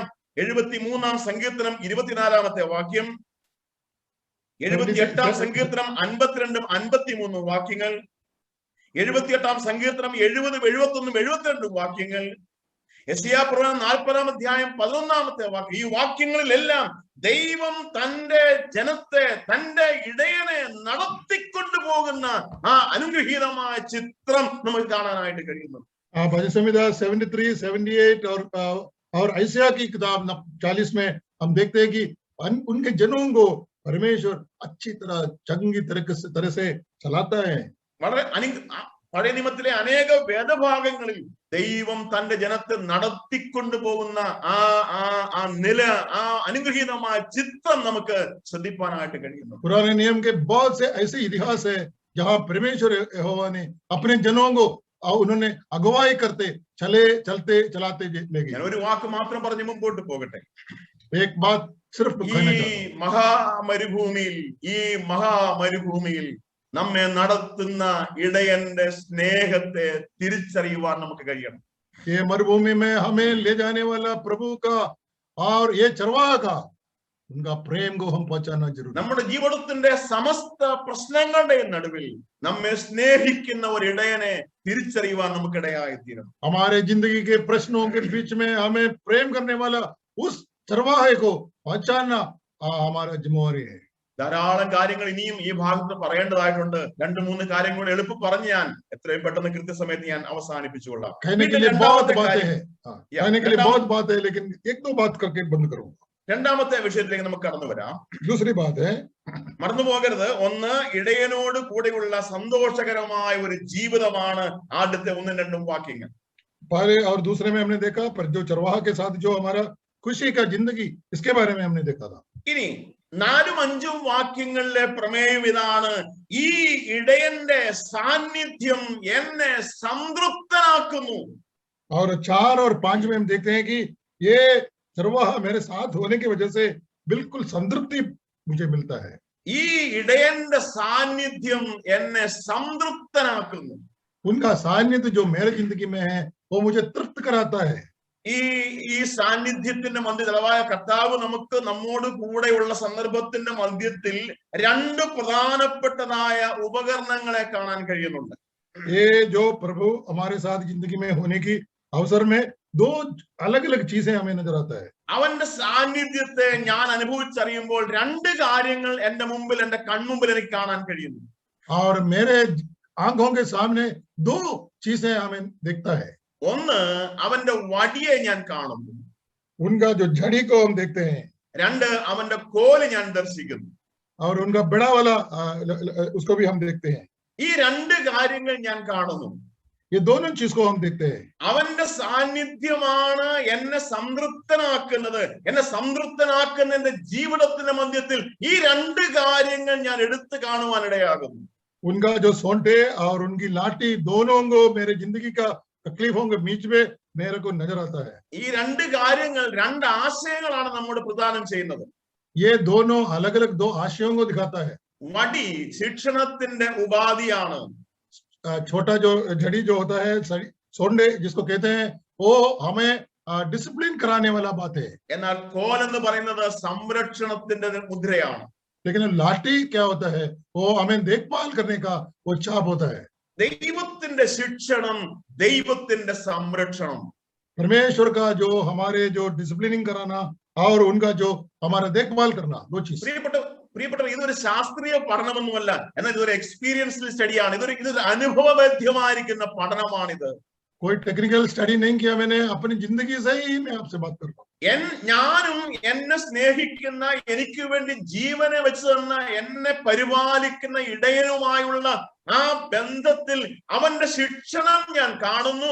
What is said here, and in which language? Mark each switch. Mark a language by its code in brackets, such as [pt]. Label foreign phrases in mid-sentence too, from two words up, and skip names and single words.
[ml] 73-ാം സങ്കീർത്തനം 24-ാമത്തെ വാക്യം, 78-ാം സങ്കീർത്തനം 52-ഉം 53-ഉം വാക്യങ്ങൾ, 78-ാം സങ്കീർത്തനം 70-ഉം 71-ഉം 72-ഉം വാക്യങ്ങൾ, യെശയ്യാ പ്രവചനം 40-ാം അധ്യായം 11-ാമത്തെ വാക്യം. ഈ വാക്യങ്ങളിലെല്ലാം ദൈവം തന്റെ ജനത്തെ, തന്റെ ഇടയനെ നടത്തിക്കൊണ്ടു പോകുന്ന ആ അനുഗ്രഹീതമായ ചിത്രം നമുക്ക് കാണാനായിട്ട് കഴിയുന്നു. [hi] भजन संहिता 73, 78 और ऐसा की किताब 40 में हम देखते हैं कि उनके जनों को परमेश्वर अच्छी तरह चंगी तरह से चलाता है. [ml] വളരെ പഴയ നിയമത്തിലെ അനേക വേദഭാഗങ്ങളിൽ ദൈവം തന്റെ ജനത്തെ നടത്തിക്കൊണ്ടു പോകുന്ന ആ നില, ആ അനുഗ്രഹീതമായ ചിത്രം നമുക്ക് ശ്രദ്ധിക്കാനായിട്ട് കഴിയുന്നു. [hi] पुराने नियम के बहुत से ऐसे इतिहास है जहाँ परमेश्वर यहोवा ने अपने जनों को उन्होंने अगुवाई करते चलाते ले गए. [ml] ഞാൻ ഒരു വാക്ക് മാത്രം പറഞ്ഞ് മുമ്പോട്ട് പോകട്ടെ. [hi] एक बात सिर्फ [ml] ഈ മഹാമരുഭൂമിയിൽ നമ്മെ നടത്തുന്ന ഇടയന്റെ സ്നേഹത്തെ തിരിച്ചറിയുവാൻ നമുക്ക് കഴിയണം. [hi] ये मरुभूमि में हमें ले जाने वाला प्रभु का और ये चरवाहा का उनका प्रेम को हम पहचानना जरूरी. [ml] നമ്മുടെ ജീവിതത്തിന്റെ സമസ്ത പ്രശ്നങ്ങളുടെ നടുവിൽ നമ്മെ സ്നേഹിക്കുന്ന ഒരു ഇടയനെ തിരിച്ചറിയുവാൻ നമുക്കിടയായി തീരണം. [hi] हमारे जिंदगी के प्रश्नों के बीच में हमें प्रेम करने वाला उस चरवाहे को पहचानना हमारा जिम्मेवारी है. [ml] ധാരാളം കാര്യങ്ങൾ ഇനിയും ഈ ഭാഗത്ത് പറയേണ്ടതായിട്ടുണ്ട്. 2-3 കാര്യങ്ങൾ കൂടെ എളുപ്പം പറഞ്ഞ് ഞാൻ എത്രയും പെട്ടെന്ന് കൃത്യസമയത്ത് ഞാൻ അവസാനിപ്പിച്ചുകൊള്ളാം. [hi] कहने के लिए बहुत बातें हैं, लेकिन एक दो बात करके बंद करूंगा. [ml] രണ്ടാമത്തെ വിഷയത്തിലേക്ക് നമുക്ക് കടന്നു വരാം. [hi] दूसरी बात है, [ml] മറന്നു പോകരുത്, ഒന്ന് ഇടയനോട് കൂടെയുള്ള സന്തോഷകരമായ ഒരു ജീവിതമാണ് ആദ്യത്തെ 1-2 വാക്യങ്ങൾ. [hi] पहले और दूसरे में हमने देखा, पर जो चरवाहा के साथ जो हमारा खुशी का जिंदगी, इसके बारे में हमने देखा था. [ml] ഇനി 4-5 വാക്യങ്ങളിലെ പ്രമേയം ഇതാണ്: ഈ ഇടയന്റെ സാന്നിധ്യം എന്നെ സംതൃപ്തനാക്കുന്നു. [hi] और 4 और 5 में हम देखते हैं कि ये चरवाहा मेरे साथ होने की वजह से बिल्कुल संतृप्ति मुझे मिलता है. [ml] ഈ ഇടയന്റെ സാന്നിധ്യം എന്നെ സംതൃപ്തനാക്കുന്നു. [hi] उनका सानिध्य जो मेरे जिंदगी में है वो मुझे तृप्त कराता है. [ml] ഈ സാന്നിധ്യത്തിന്റെ മധ്യത്തിൽ, അഥവാ കർത്താവ് നമ്മോട് കൂടെയുള്ള സന്ദർഭത്തിന്റെ മധ്യത്തിൽ 2 പ്രധാനപ്പെട്ടതായ ഉപകരണങ്ങളെ കാണാൻ കഴിയുന്നുണ്ട്. [hi] ये जो प्रभु हमारे साथ जिंदगी में होने की अवसर में 2 अलग अलग चीजें हमें नजर आता है. [ml] അവന്റെ സാന്നിധ്യത്തെ ഞാൻ അനുഭവിച്ചറിയുമ്പോൾ 2 കാര്യങ്ങൾ എന്റെ കൺമുമ്പിൽ എനിക്ക് കാണാൻ കഴിയുന്നു. [hi] और मेरे आंखों के सामने 2 चीजें हमें दिखता है. [ml] ഒന്ന്, അവന്റെ വടിയെ ഞാൻ കാണുന്നു. [hi] उनका जो झड़ी को हम देखते हैं. 2, [ml] അവന്റെ കോല് ഞാൻ ദർശിക്കുന്നു. [hi] और उनका बड़ा वाला उसको भी हम देखते हैं. [ml] ഈ 2 കാര്യങ്ങൾ ഞാൻ കാണുന്നു. [hi] ये दोनों चीज को हम देखते हैं. [ml] അവന്റെ സാന്നിധ്യമാണ് എന്നെ സംതൃപ്തനാക്കുന്നത്. എന്നെ സംതൃപ്തനാക്കുന്നതിന്റെ ജീവിതത്തിന്റെ മധ്യത്തിൽ ഈ 2 കാര്യങ്ങൾ ഞാൻ എടുത്തു കാണുവാനിടയാകുന്നു. [hi] उनका जो सोंटे और उनकी लाठी, दोनों को मेरे जिंदगी का तकलीफों के बीच में मेरे को नजर आता है. [ml] ഈ 2 കാര്യങ്ങൾ, 2 ആശയങ്ങളാണ് നമ്മോട് പ്രദാനം ചെയ്യുന്നത്. [hi] ये दोनों अलग अलग 2 आशयों को दिखाता है. [ml] വടി ശിക്ഷണത്തിന്റെ ഉപാധിയാണ്. [hi] छोटा जो झड़ी जो होता है, सोंडे जिसको कहते हैं, वो हमें डिसिप्लिन कराने वाला बात है. [ml] എന്നാൽ കോൽ എന്ന് പറയുന്നത് സംരക്ഷണത്തിന്റെ മുദ്രയാണ്. [hi] लेकिन लाठी क्या होता है, वो हमें देखभाल करने का वो चाप होता है. [ml] ദൈവത്തിന്റെ ശിക്ഷണം, ദൈവത്തിന്റെ സംരക്ഷണം. [hi] परमेश्वर का जो हमारे जो डिसिप्लिनिंग कराना और उनका जो हमारा देखभाल करना, 2 चीज. [ml] പ്രിയപ്പെട്ടവർ, ഇതൊരു ശാസ്ത്രീയ പഠനമൊന്നുമല്ല, എന്നാൽ ഇതൊരു [en] experiential study. [ml] ഇതൊരു അനുഭവവേദ്യമായിരിക്കുന്ന പഠനമാണിത്. [hi] कोई [en] technical study [hi] नहीं किया मैंने, अपनी जिंदगी से ही मैं आपसे बात कर रहा हूँ. [ml] ഞാനും എന്നെ സ്നേഹിക്കുന്ന, എനിക്ക് വേണ്ടി ജീവനെ വെച്ച് തന്ന, എന്നെ പരിപാലിക്കുന്ന ഇടയനുമായുള്ള ആ ബന്ധത്തിൽ അവന്റെ ശിക്ഷണം ഞാൻ കാണുന്നു.